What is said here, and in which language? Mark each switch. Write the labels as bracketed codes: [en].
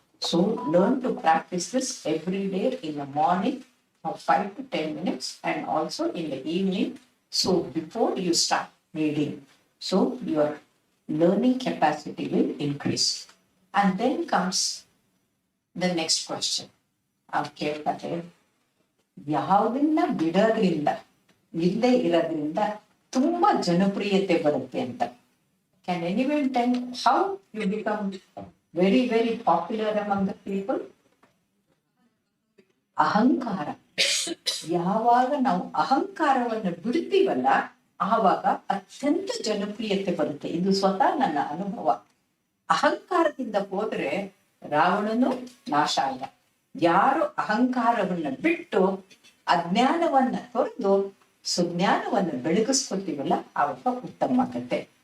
[en] So learn to practice this every day in the morning for 5 to 10 minutes and also in the evening. So before you start reading, so your learning capacity will increase. And then comes the next question. [kn] ಕೇಳ್ತಾರೆ, ಯಾವುದನ್ನ ಬಿಡೋದ್ರಿಂದ, ಇಲ್ಲದೆ ಇರೋದ್ರಿಂದ ತುಂಬಾ ಜನಪ್ರಿಯತೆ ಬರುತ್ತೆ ಅಂತ. [en] Can anyone tell how you become very, very popular among the people? [kn] ಅಹಂಕಾರ. ಯಾವಾಗ ನಾವು ಅಹಂಕಾರವನ್ನು ಬಿಡ್ತೀವಲ್ಲ ಆವಾಗ ಅತ್ಯಂತ ಜನಪ್ರಿಯತೆ ಬರುತ್ತೆ. ಇದು ಸ್ವತಃ ನನ್ನ ಅನುಭವ. ಅಹಂಕಾರದಿಂದ ಹೋದ್ರೆ ರಾವಣನು ನಾಶ ಆಗ. ಯಾರು ಅಹಂಕಾರವನ್ನ ಬಿಟ್ಟು ಅಜ್ಞಾನವನ್ನ ತೊರೆದು ಸುಜ್ಞಾನವನ್ನ ಬೆಳಗಿಸ್ಕೊತೀವಲ್ಲ ಆವಾಗ ಉತ್ತಮ ಆಗತ್ತೆ.